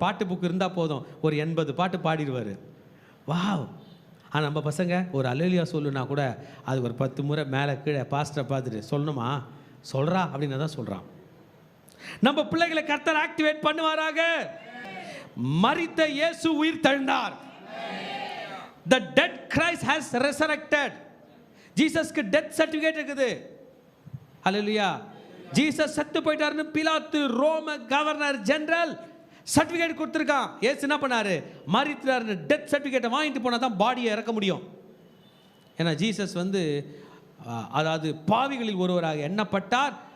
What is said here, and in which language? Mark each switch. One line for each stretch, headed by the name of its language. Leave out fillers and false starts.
Tamil: பாட்டு புக்கு இருந்தால் போதும், ஒரு 80 பாட்டு பாடிடுவார். வாவ். ஆனால் நம்ம பசங்க ஒரு ஹல்லேலூயா சொல்லுனா கூட அது ஒரு 10 முறை மேலே கீழே பாஸ்டரை பார்த்துட்டு சொல்லணுமா, சொல்கிறா அப்படின்னு தான் சொல்கிறான். நம்ம பிள்ளைகளை கர்த்தர் ஆக்டிவேட் பண்ணுவாராக. மரித்த இயேசு உயிர் தெழுந்தார்.
English: The dead Christ has resurrected.
Tamil: ஜீசஸ்க்கு death certificate இருக்குது. ஹல்லேலூயா. ஜீசஸ் செத்து போயிட்டாருன்னு பிலாத்து ரோம கவர்னர் ஜெனரல் சர்டிஃபிகேட் கொடுத்துருக்கான். ஏசு என்ன பண்ணாரு? மரித்தாருன்னு டெத் சர்டிஃபிகேட்டை வாங்கிட்டு போனால் தான் பாடியை இறக்க முடியும். ஏன்னா ஜீசஸ் அதாவது பாவிகளில் ஒருவராக எண்ணப்பட்டார்.